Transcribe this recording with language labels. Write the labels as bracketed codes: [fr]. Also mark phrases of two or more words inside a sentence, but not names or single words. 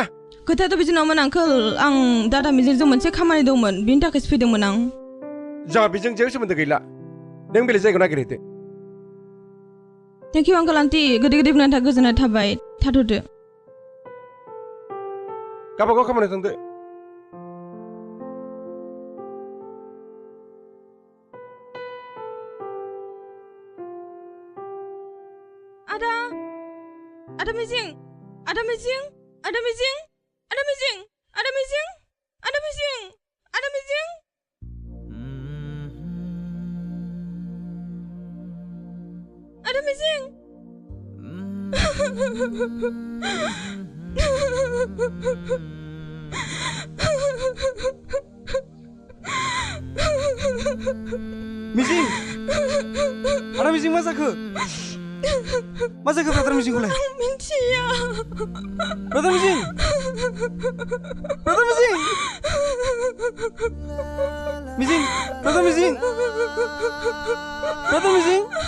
[brx] खोथायाथ' बिदि नङामोन आंकोल आं दादा मिजिंजों मोनसे खामानि दंमोन बिनि थाखायसो फैदोंमोन आं जोंहा बेजों जेबो सोमोन्दो गैला नों बेलेग जायगायाव नागिरहैदो [en] thank you uncle aunty [brx] गोदै गोदै बुंनायनि थाखाय गोजोननाय थाबाय थाथ'दो गावबागाव खामानियाव थांदो Ada Mijing, Ada Mijing, Ada Mijing, Ada Mijing, Ada Mijing, Ada Mijing, Ada Mijing. Ada Mijing. Mijing, Ada Mijing मा जाखो? मा जाखो ब्रादार मिजिंखौलाय? आं मिन्थिया। ब्रादार मिजिं! ब्रादार मिजिं! मिजिं! ब्रादार मिजिं! ब्रादार मिजिं!